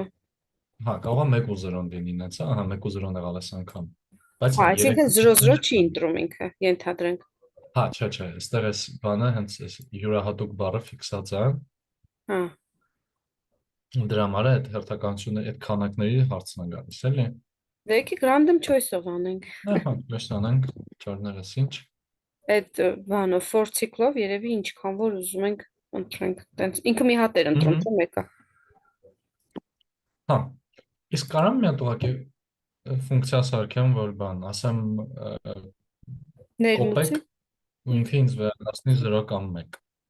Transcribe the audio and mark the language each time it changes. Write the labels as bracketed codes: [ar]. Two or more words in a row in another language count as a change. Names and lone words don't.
[hy] Հա, կարող է 1 ու 0-ն լինի, նենց, ահա 1 ու 0-ն եղալ այս անգամ։ Բայց Հա, այսինքն 0-0 չի ընտրում ինքը, ենթադրենք։ Հա, չէ, այստեղ այս բանը հենց այս յուրահատուկ բառը ֆիքսած է։ Հա։ Դրա համար է այդ հերթականությունը, այդ քանակների հարցն է գալիս, էլի։ Դե եկեք [en] random choice- [hy] ով անենք։ Ահա, լսանանք չորներս ինչ։ Այդ բանը [en] for cycle- [hy] ով երևի ինչքան որ ուզում ենք ընտրենք։ Տենց ինքը մի հատ էր ընտրում, թե մեկը։ Հա, իսկ կարամ մի հատ ուղղակի ֆունկցիա սարքեմ, որ բան, ասեմ Ներմուծի։ կոպեկ ու ինքը ինձ վերադասնի 0 կամ 1։